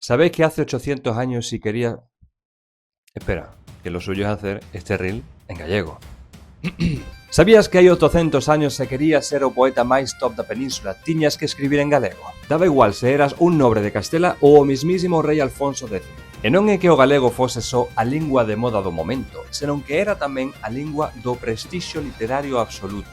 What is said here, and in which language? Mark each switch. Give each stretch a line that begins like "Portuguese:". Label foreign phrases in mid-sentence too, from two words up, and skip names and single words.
Spanish: ¿Sabéis que hace 800 años si quería... Espera, que lo suyo es hacer este reel en gallego.
Galician: Sabías que hai 800 años se quería ser o poeta máis top da península, tiñas que escribir en galego? Daba igual se eras un nobre de Castela ou o mismísimo rei Alfonso X. E non é que o galego fose só a lingua de moda do momento, senón que era tamén a lingua do prestixio literario absoluto.